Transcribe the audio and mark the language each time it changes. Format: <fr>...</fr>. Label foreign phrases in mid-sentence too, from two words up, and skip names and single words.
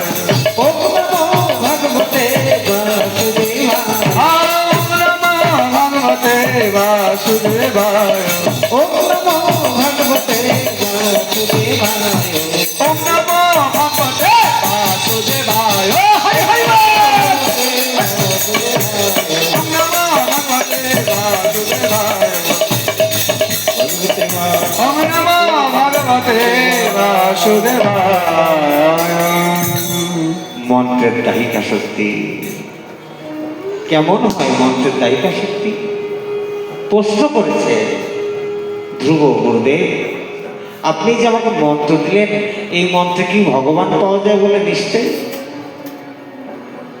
<sa>ওম নমো ভগবতে বাসুদেবায়, ওম নমো ভগবতে বাসুদেবায়, ওম নমো ভগবতে বাসুদেবায়, ওম নমো ভগবতে বাসুদেবায়,</sa> <bn>হরি হরি বল।</bn> <sa>ওম নমো ভগবতে বাসুদেবায়, ওম নমো ভগবতে বাসুদেবায়।</sa> <bn>মন্ত্রের দাহিকা শক্তি কেমন হয়? মন্ত্রের দাহিকা শক্তি প্রশ্ন করেছে ধ্রুব, গুরুদেব আপনি যে আমাকে মন্ত্র দিলেন, এই মন্ত্রে কি ভগবান পাওয়া যায় বলে নিশ্চয়?</bn>